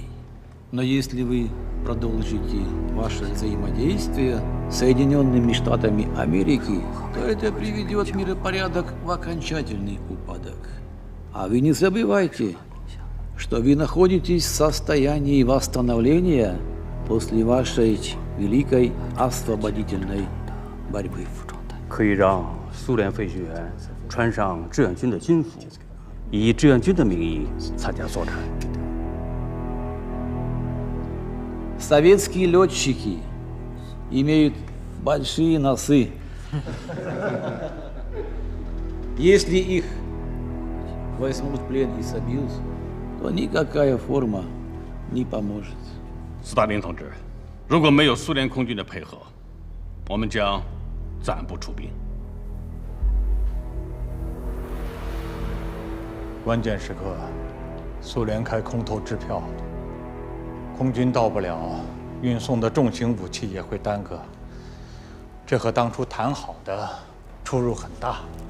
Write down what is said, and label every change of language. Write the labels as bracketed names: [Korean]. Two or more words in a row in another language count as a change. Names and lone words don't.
[Russian] Но если вы продолжите ваше взаимодействие с Соединенными Штатами Америки, то это приведет миропорядок в окончательный упадок. А вы не забывайте, что вы находитесь в состоянии восстановления после вашей великой освободительной борьбы. [Chinese] 可以让苏联飞行员穿上志愿军的军服，以志愿军的名义参加作战。 [Russian] Советские летчики имеют большие носы. Если их возьмут в плен и собьют, то никакая форма не поможет. [Chinese] 斯大林同志，如果没有苏联空军的配合，我们将暂不出兵。关键时刻，苏联开空头支票，空军到不了，运送的重型武器也会耽搁，这和当初谈好的出入很大。